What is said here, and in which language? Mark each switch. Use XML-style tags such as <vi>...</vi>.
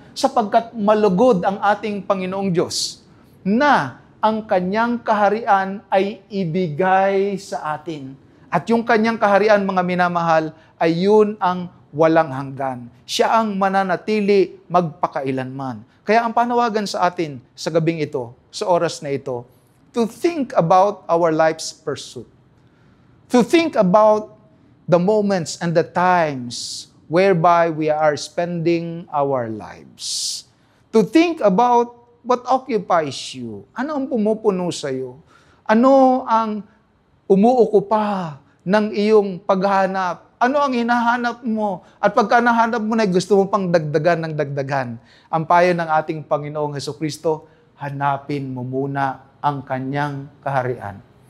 <tl>Sapagkat malugod ang ating Panginoong Diyos na ang kanyang kaharian ay ibigay sa atin. At yung kanyang kaharian, mga minamahal, ay yun ang walang hanggan. Siya ang mananatili magpakailanman. Kaya ang panawagan sa atin sa gabing ito, sa oras na ito,</tl> <en>to think about our life's pursuit. To think about the moments and the times whereby we are spending our lives. To think about what occupies you.</en> <tl>Ano ang pumupuno sa iyo? Ano ang umuukupa ng iyong paghahanap? Ano ang hinahanap mo? At pagka nahanap mo na, gusto mo pang dagdagan ng dagdagan. Ang payo ng ating Panginoong Hesukristo, hanapin mo muna ang kanyang kaharian.</tl>